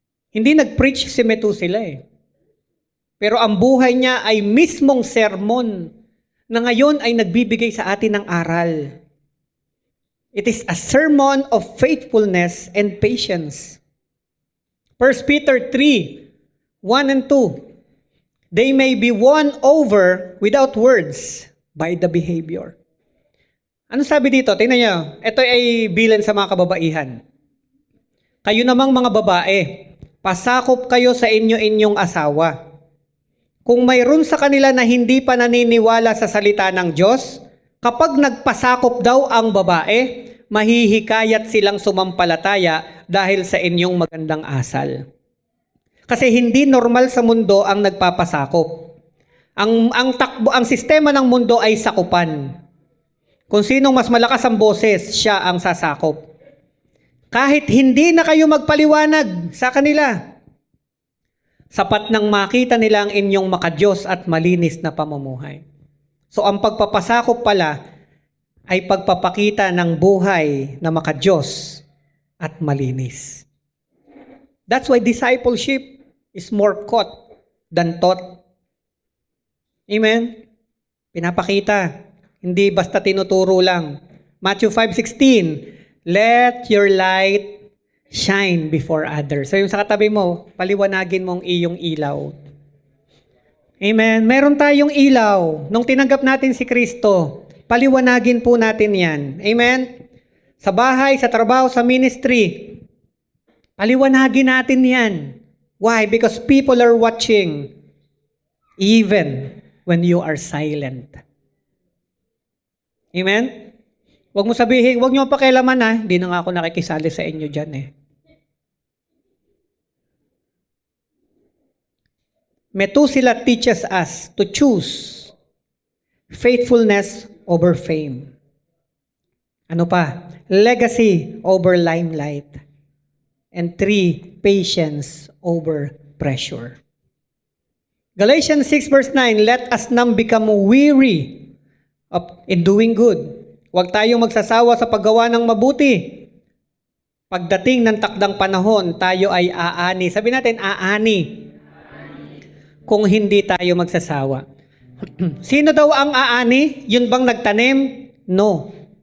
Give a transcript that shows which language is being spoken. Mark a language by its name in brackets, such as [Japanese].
[Filipino] Hindi nag-preach si Methuselah Pero ang buhay niya ay mismong sermon na ngayon ay nagbibigay sa atin ng aral. [English] It is a sermon of faithfulness and patience. 1 Peter 3, 1 and 2. They may be won over without words by the behavior. [Filipino] Ano sabi dito? Tingnan niyo. Ito ay bilang sa mga kababaihan. Kayo namang mga babae, pasakop kayo sa inyong asawa. Kung mayroon sa kanila na hindi pa naniniwala sa salita ng Diyos, kapag nagpasakop daw ang babae, mahihikayat silang sumampalataya dahil sa inyong magandang asal. Kasi hindi normal sa mundo ang nagpapasakop. Ang sistema ng mundo ay sakupan. Kung sinong mas malakas ang boses, siya ang sasakop. Kahit hindi na kayo magpaliwanag sa kanila, sapat nang makita nila ang inyong makadiyos at malinis na pamumuhay. So ang pagpapasakop pala ay pagpapakita ng buhay na makadiyos at malinis. [English] That's why discipleship is more caught than taught. Amen? [Filipino] Pinapakita. Hindi basta tinuturo lang. [English] Matthew 5:16, let your light shine before others. [Filipino] So yung sa katabi mo, paliwanagin mong iyong ilaw. Amen. Meron tayong ilaw. Nung tinanggap natin si Kristo, paliwanagin po natin yan. Amen. Sa bahay, sa trabaho, sa ministry, paliwanagin natin yan. [English] Why? Because people are watching even when you are silent. [Filipino] Amen? Huwag mo sabihin, huwag niyo pakialaman hindi na nga ako nakikisali sa inyo dyan [English] Methuselah teaches us to choose faithfulness over fame. [Filipino] Ano pa? [English] Legacy over limelight. And 3, patience over pressure. Galatians 6 verse 9, let us not become weary in doing good. [Filipino] Huwag tayong magsasawa sa paggawa ng mabuti. Pagdating ng takdang panahon, tayo ay aani. Sabi natin, aani. Kung hindi tayo magsasawa. Sino daw ang aani? Yun bang nagtanim? [English] No.